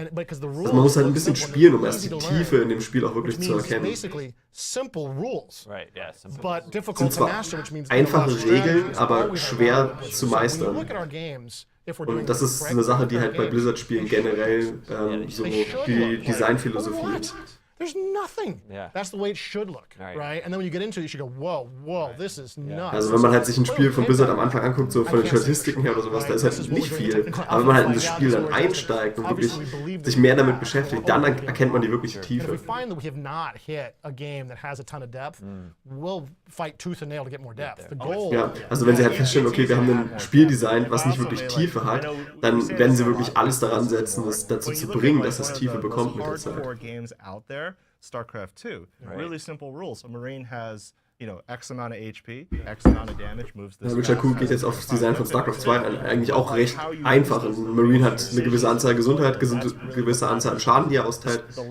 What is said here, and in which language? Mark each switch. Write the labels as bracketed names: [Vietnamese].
[German] Also man muss halt ein bisschen spielen, um erst die Tiefe in dem Spiel auch wirklich zu erkennen. [English] Simple rules. Right, yeah, simple. But [German] Es sind zwar einfache Regeln, aber schwer zu meistern. Und das ist eine Sache, die halt bei Blizzard-Spielen generell so die Designphilosophie ist. [English] There's nothing. Yeah. That's the way it should look, right? And then when you get into it, you should go, whoa, this is nuts. [German] Also wenn man halt sich ein Spiel von Blizzard am Anfang anguckt, so von den Statistiken her oder sowas, da ist halt nicht viel. Aber wenn man halt in das Spiel dann einsteigt und wirklich sich mehr damit beschäftigt, dann erkennt man die wirkliche Tiefe. [English] If we find that we have not hit a game that has a ton of depth, we'll fight tooth and nail to get more depth. The goal. [German] Ja, also wenn sie halt feststellen, okay, wir haben ein Spiel designt, was nicht wirklich Tiefe hat, dann werden sie wirklich alles daran setzen, das dazu zu bringen, dass es Tiefe bekommt mit der Zeit. [English] StarCraft 2. Really simple rules. A Marine has, X amount of HP, X amount of damage, moves this [German] Witcher Q geht jetzt auf das Design von StarCraft 2 eigentlich auch recht einfach. Ein Marine hat eine gewisse Anzahl Gesundheit, gewisse Anzahl an Schaden, die er austeilt.